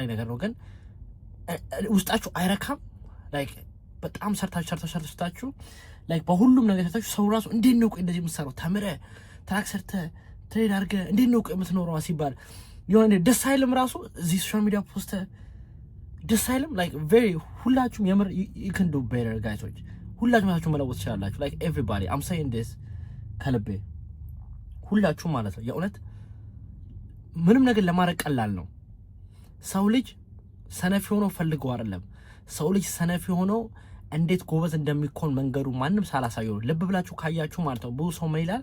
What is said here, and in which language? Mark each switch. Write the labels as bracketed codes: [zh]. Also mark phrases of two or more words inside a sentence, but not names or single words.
[am] ነገር ነው፣ ግን ውስጣችሁ አይረካም። ላይክ በጣም ሰርታችሁ ላይክ በሁሉም ነገር ሰርታችሁ ሰው ራሱ እንዴት ነው ቆይ እንደዚህ የምትሰራው ተምረህ ትራክ ሰርተህ ትሬድ አድርገህ እንዴት ነው ቆይ የምትኖረው ሲባል የሆነ ደስ አይልም። ራሱ እዚህ [en] social media post [am] ደስ አይልም። [en] like very [am] ሁላችሁም የምር [en] you can do better [am] ጋይሶች። ሁላችሁም ራሳችሁን መለወጥ ትችላላችሁ። ላይክ [en] everybody I'm saying this [am] ከልቤ ሁላችሁም ማለት ነው። የእውነት ምንም ነገር ለማድረግ ቀላል ነው። ሰው ልጅ ሰነፍ ሆኖ ፈልገው አይደለም። ሰው ልጅ ሰነፍ ሆኖ እንዴት ጎበዝ እንደሚኮን መንገዱ ማንም ሳላሳየው ልብ ብላችሁ ካያችሁ ማለት ነው። ብዙ ሰው ምን ይላል?